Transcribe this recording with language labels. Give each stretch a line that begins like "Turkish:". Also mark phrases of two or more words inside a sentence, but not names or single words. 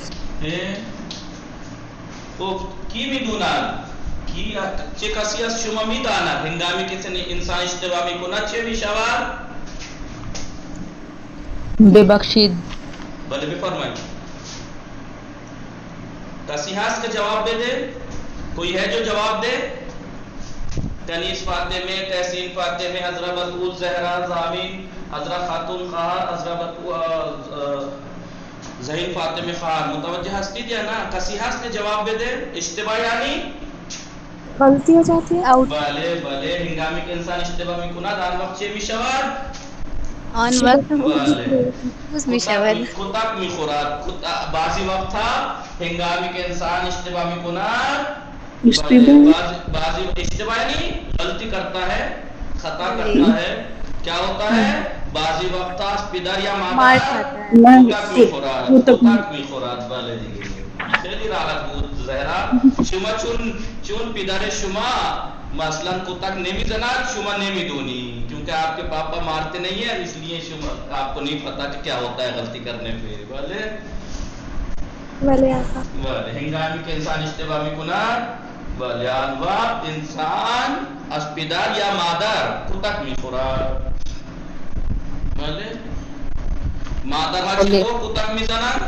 Persian: خب کی میدوند؟ چه کسی از شما میداند هنگامی که انسان اشتباه میکند چه میشود؟ ببخشید. بله بفرمایید. کسی هست که جواب بده؟
Urdu: کوئی ہے جو جواب دے؟
Persian: تنیس فاطمہ، تحسین فاطمہ، حضرت بطول، زہرا، زامین، حضرت خاتون خواہر، حضرت ذہین فاطمہ خواہر متوجہ ہستید یا نا؟ کسی هست که جواب بده؟ اشتباه یعنی
Urdu: غلطی ہو جاتی ہے.
Persian: بله هنگامی که انسان اشتباه میکند آن وقت چه میشود؟ آن وقت بله روز می شود. کتک میخورد. بعضی وقتها هنگامی که انسان اشتباه میکند، بعضی اشتباه یعنی
Urdu: غلطی کرتا ہے، خطا کرتا ہے، کیا ہوتا ہے
Persian: بعضی وقتها پدر یا مار مادر
Urdu: کھاتا ہے.
Persian: کتک میخورد. بله دیگه خیلی راحت بود زهرا. شما چون پدر شما مثلا کتک نمیزند، شما نمیدونی،
Urdu: کیونکہ آپ کے پاپا مارتے نہیں ہیں، اس لیے شما آپ کو نہیں پتا کہ کیا ہوتا ہے غلطی کرنے پہ.
Persian: بله ولی آقا. بله هنگامی که انسان اشتباه میکند، بله آن وقت انسان از پدر یا مادر کتک میخورد. بله مادر ها چطور کتک میزنند؟